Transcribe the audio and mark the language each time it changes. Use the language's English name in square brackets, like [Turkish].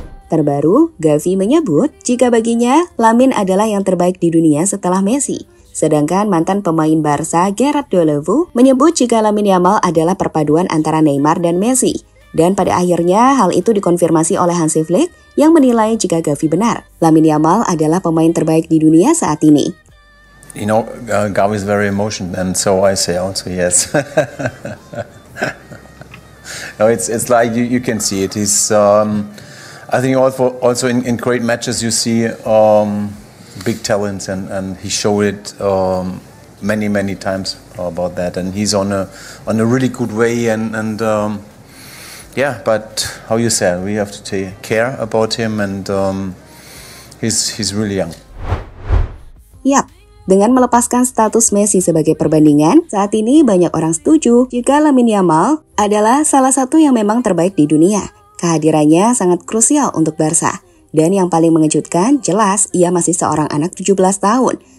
[Indonesian] Terbaru, Gavi menyebut jika baginya Lamine adalah yang terbaik di dunia setelah Messi. Sedangkan mantan pemain Barca Gerard Deulofeu menyebut jika Lamine Yamal adalah perpaduan antara Neymar dan Messi. Dan pada akhirnya hal itu dikonfirmasi oleh Hansi Flick yang menilai jika Gavi benar. Lamine Yamal adalah pemain terbaik di dunia saat ini. [English] You know, Gavi is very emotional, and so I say also yes. No, it's like you can see it. He's I think also in great matches you see big talents, and he showed it many times about that, and he's on a really good way, and yeah, but how you said, we have to take care about him, and he's really young. Yap. [Indonesian] Dengan melepaskan status Messi sebagai perbandingan, saat ini banyak orang setuju jika Lamine Yamal adalah salah satu yang memang terbaik di dunia. Kehadirannya sangat krusial untuk Barca. Dan yang paling mengejutkan, jelas ia masih seorang anak 17 tahun.